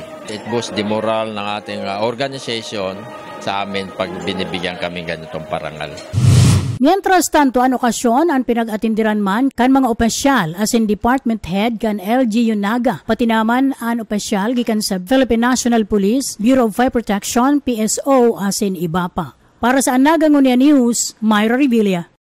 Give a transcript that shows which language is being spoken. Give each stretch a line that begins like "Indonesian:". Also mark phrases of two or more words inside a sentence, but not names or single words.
English: It boosts the moral
Filipino: ng ating organization sa amin pag binibigyan kami ganitong parangal.
Spanish: Mientras tanto,
Bikol: an okasyon ang pinag-atindiran man kan mga opisyal
English: as in department head
Bikol: kan LGU Naga, pati naman an opisyal gikan sa Philippine National Police, Bureau of Fire Protection, PSO
English: as in
Bikol: iba pa. Para sa Naga Ngunia News, Myra Revilla.